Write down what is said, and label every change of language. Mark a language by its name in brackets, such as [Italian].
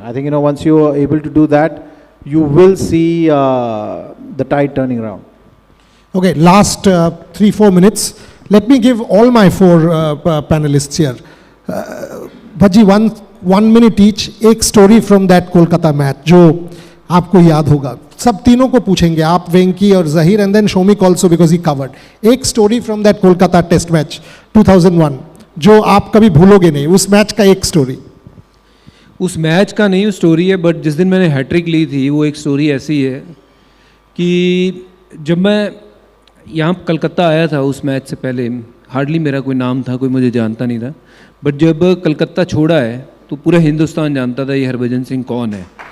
[English] I think, once you are able to do that, you will see the tide turning around. Okay, last 3-4 minutes. Let me give all my 4 panelists here. Bhaji, one minute each. [Hindi] एक [English] story from that Kolkata match [Hindi] जो आपको याद होगा. सब तीनों को पूछेंगे, आप, वेंकी और Zaheer, [English] and then Shomik also because he covered. [Hindi] एक [English] story from that Kolkata test match 2001 [Hindi] जो आप कभी भूलोगे नहीं. उस मैच का एक story. उस मैच का नहीं स्टोरी है, बट जिस दिन मैंने हैट्रिक ली थी वो एक स्टोरी ऐसी है कि जब मैं यहाँ कलकत्ता आया था उस मैच से पहले, हार्डली मेरा कोई नाम था, कोई मुझे जानता नहीं था, बट जब कलकत्ता छोड़ा है तो पूरा हिंदुस्तान जानता था ये हरभजन सिंह कौन है.